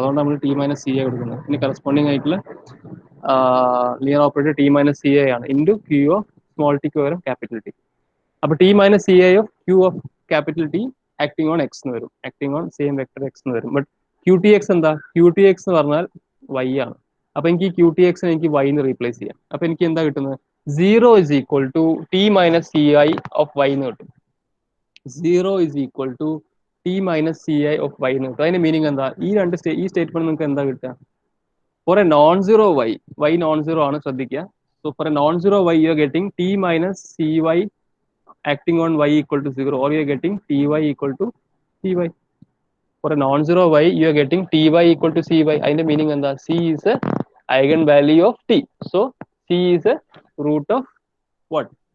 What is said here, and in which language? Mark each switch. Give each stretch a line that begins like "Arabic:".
Malayalam: അതുകൊണ്ട് നമ്മൾ T minus C ആയി കൊടുക്കുന്നത്. ഇനി കറസ്പോണ്ടിങ് ആയിട്ടുള്ള linear operator T minus C I ആണ് into Q of small tick പകരം ക്യാപിറ്റൽ ടി. അപ്പോൾ T minus C I of Q of capital T acting on X എന്ന് വരും, acting on same vector X എന്ന് വരും. But Q T X എന്താ? Q T X എന്ന് പറഞ്ഞാൽ y ആണ്. അപ്പൊ എനിക്ക് ക്യൂ ടി എക്സ് എനിക്ക് y എന്ന് റീപ്ലേസ് ചെയ്യാം. അപ്പൊ എനിക്ക് എന്താ കിട്ടുന്നത്?
English: 0 is equal to t minus ci of y
Malayalam: എന്ന് കിട്ടും.
English: 0 is equal to t minus ci of y
Malayalam: എന്ന് കിട്ടും. അതിന്റെ മീനിങ് എന്താ? ഈ സ്റ്റേറ്റ്മെന്റ് നിങ്ങൾക്ക് എന്താ കിട്ടുക? Four A non zero y non zero ആണ്, ശ്രദ്ധിക്കുക.
English: So for a non zero y you are getting t minus cy acting on y equal to 0, or you are getting ty equal to cy. For a non-zero y, you are getting ty equal to cy.
Malayalam: അതിന്റെ meaning എന്താ?
English: c is a eigen value of t. So c is a root of what?